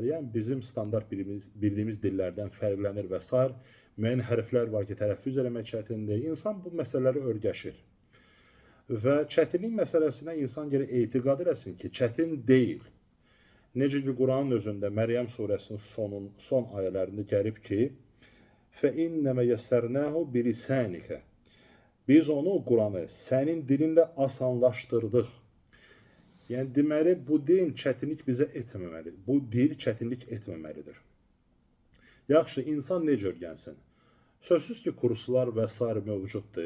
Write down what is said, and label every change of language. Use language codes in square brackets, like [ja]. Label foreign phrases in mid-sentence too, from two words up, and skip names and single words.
[az] Yəni bizim standart bildiyimiz dillərdən fərqlənir və s. Müəyyən hərflər var ki, tələffüz eləmək çətindir. İnsan bu məsələləri öyrəşir. Və çətinlik məsələsinə insan gərək etiqad eləsin ki, çətin deyil. Necə ki, Quranın özündə Məryəm surəsinin son ayələrində gəlib ki, [ar] فَإِنَّمَا يَسَّرْنَاهُ بِلِسَانِكَ. [az] Biz onu, Quranı, sənin dilinlə asanlaşdırdıq. Yəni, deməli, bu din çətinlik bizə etməməlidir. Bu dil çətinlik etməməlidir. Yaxşı, insan necə öyrənsin? Sözsüz ki, kurslar və s. mövcuddur.